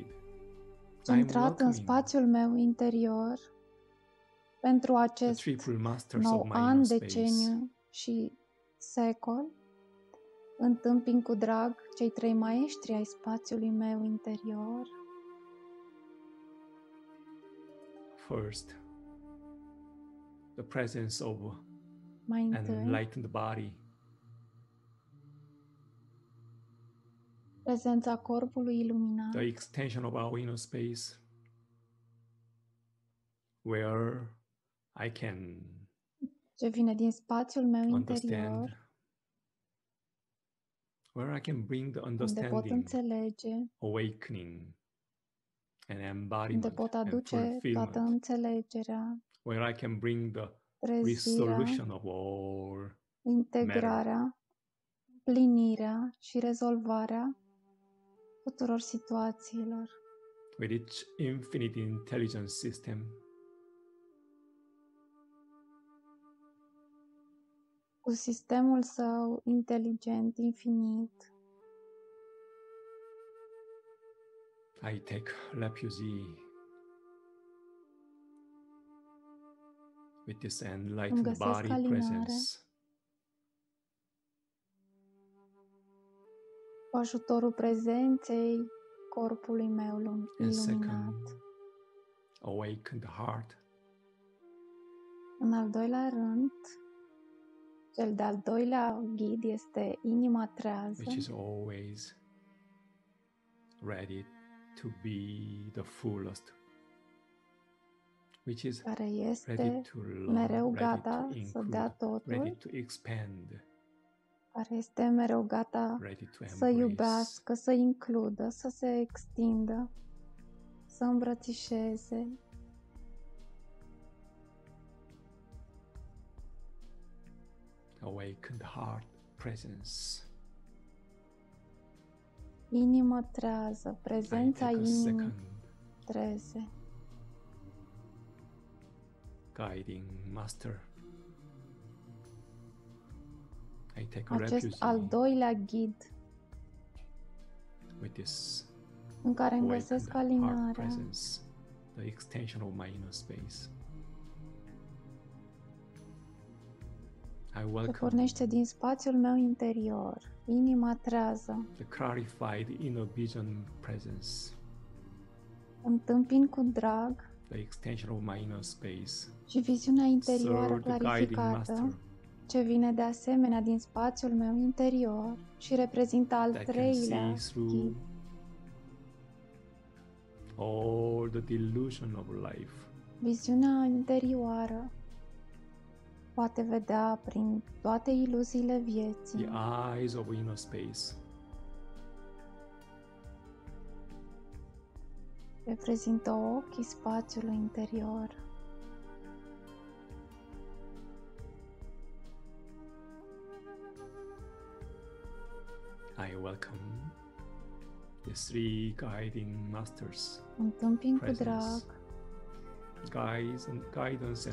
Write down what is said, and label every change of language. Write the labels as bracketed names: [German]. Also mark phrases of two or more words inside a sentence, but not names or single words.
[Romanian] centrat în [English] welcoming [Romanian] spațiul meu interior pentru [English] the [Romanian] acest [English] triple masters [Romanian] nou [English] of my [Romanian] an, [English] inner space, [Romanian] deceniu și secol. Întâmpin cu drag cei trei maestri ai spațiului meu interior. [English] first, the presence of [Romanian] Mai [English] an [Romanian] întâi, [English] enlightened body, [Romanian] prezența corpului iluminat, [English] the extension of our inner space, where I can [Romanian] ce vine din spațiul meu interior, [English] understand, where I can bring the [Romanian] unde pot [English] understanding, [Romanian] înțelege, [English] awakening, and [Romanian] unde [English] embodiment [Romanian] pot [English] and [Romanian] aduce toată [English] fulfillment, [Romanian] înțelegerea, [English] where I can bring the [Romanian] trezirea, [English] resolution of all matter, [Romanian] integrarea, plinirea și rezolvarea tuturor situațiilor, [English] with its infinite intelligence system, [Romanian] cu sistemul său inteligent, infinit. [English] I take refuge with this [Romanian] Îmi [English] enlightened [Romanian] găsesc [English] body [Romanian] alinare [English] presence, [Romanian] cu ajutorul prezenței corpului meu [English] and [Romanian] iluminat. [English] second, awakened heart, [Romanian] În al doilea rând, cel de-al doilea ghid este inima trează, [English] which is always ready to be the fullest, which is [Romanian] care [English] ready [Romanian] este [English] to love, [Romanian] mereu [English] ready to [Romanian] gata să dea [English] include, ready [Romanian] totul, [English] to expand, [Romanian] care este mereu gata [English] ready to [Romanian] să [English] embrace. [Romanian] iubească, să includă, să se extindă, să îmbrățișeze. [English] Awakened heart presence. [Romanian] Inimă trează, [English] I [Romanian] prezența [English] take a [Romanian] inimii [English] second, [Romanian] treze. [English] guiding master. I take [Romanian] Acest al [English] refuge [Romanian] doilea ghid [English] with this [Romanian] în care îmi [English] awakened [Romanian] găsesc [English] heart [Romanian] alinarea, [English] presence, the extension of my inner space. I [Romanian] ce [English] welcome [Romanian] pornește din spațiul meu interior, inima trează. [English] the clarified inner vision presence, [Romanian] Întâmpin cu drag [English] the extension of my inner space. [Romanian] și viziunea interioară [English] Third, the guiding [Romanian] clarificată, [English] master [Romanian] ce vine de asemenea din spațiul meu interior și reprezintă al [English] that can [Romanian] treilea [English] see through [Romanian] ghid, [English] all the delusion of life, [Romanian] viziunea interioară poate vedea prin toate iluziile [English] the [Romanian] vieții, [English] eyes of inner space, [Romanian] reprezintă ochii spațiului interior. [English] I welcome the three guiding masters, [Romanian] Întâmpin cu [English] presence, [Romanian] drag [English] guidance and